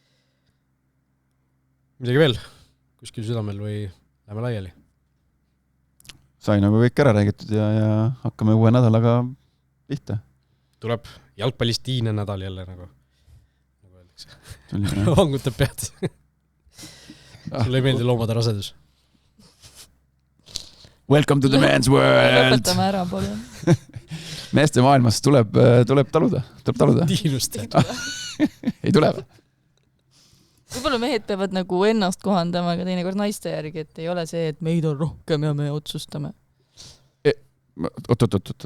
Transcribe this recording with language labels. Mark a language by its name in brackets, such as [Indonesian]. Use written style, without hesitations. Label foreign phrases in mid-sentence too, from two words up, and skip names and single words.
[Estonian] Midagi veel kuskil südamel või läheme laiali? Sai nagu kõik ära räägitud ja hakkame uue nädalaga pihta. Tuleb jalgpallistiine nädal jälle nagu öeldakse. Vangutab pead. Sulle ei meeldi loomade rasedus? [English] Welcome to the man's world! [Estonian] Lõpetame ära, pole. Meeste maailmas tuleb taluda. Tiinust. Ei tule või? Võib-olla mehed peavad nagu ennast kohandama, aga teinekord naiste järgi, et ei ole see, et meid on rohkem ja me otsustame. Oot.